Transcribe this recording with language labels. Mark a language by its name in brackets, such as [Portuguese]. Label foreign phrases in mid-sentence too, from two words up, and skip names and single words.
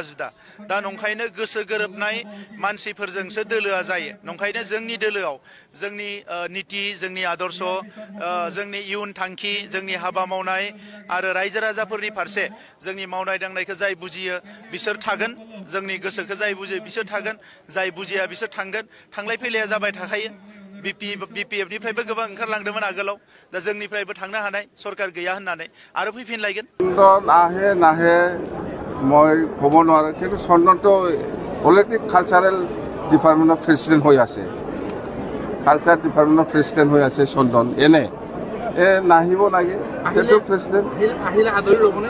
[Bodo] जुदा दा नंखायनो गोसो गोरोबनाय मानसिफोरजोंसो दोलोआ जायो नंखायनो जोंनि दोलोआव जोंनि नीति जोंनि आदर्श जोंनि इयुन थांखि जोंनि हाबा मावनाय आरो रायजो राजाफोरनि फारसे जोंनि मावनाय दांनायखौ जाय बुजियो बिसोर थागोन जोंनि गोसोखौ जाय बुजियो बिसोर थागोन जाय बुजिया बिसोर थांगोन थांलाय फैलाया जाबाय थाखायो बिपिएफनिफ्रायबो गोबां ओंखारलांदोंमोन आगोलाव दा जोंनिफ्रायबो थांनो हानाय सरकार गैया होननानै आरो फैफिनलायगोन [Assamese] চন্দন আহে নাহে মই ক'ব নোৱাৰোঁ কিন্তু চন্দনটো [English] already cultural department's president [Assamese] হৈ আছে [English] culture department's president [Assamese] হৈ আছে চন্দন এনে নাহিব লাগে সেইটো প্ৰেচিডেণ্ট আহিলে আদৰি ল'বনে